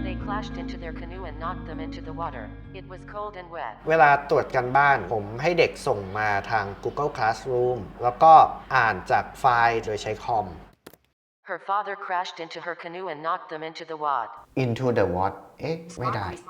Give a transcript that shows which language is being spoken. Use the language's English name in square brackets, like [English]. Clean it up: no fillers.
[English] Clashed into their canoe and knocked them into the water. It was cold and wet. [Thai] เวลาตรวจกันบ้านผมให้เด็กส่งมาทาง Google Classroom แล้วก็อ่านจากไฟล์โดยใช้คอม [English] Her father crashed into her canoe and knocked them into the water. Into the what [Thai] เอ๊ะไม่ได้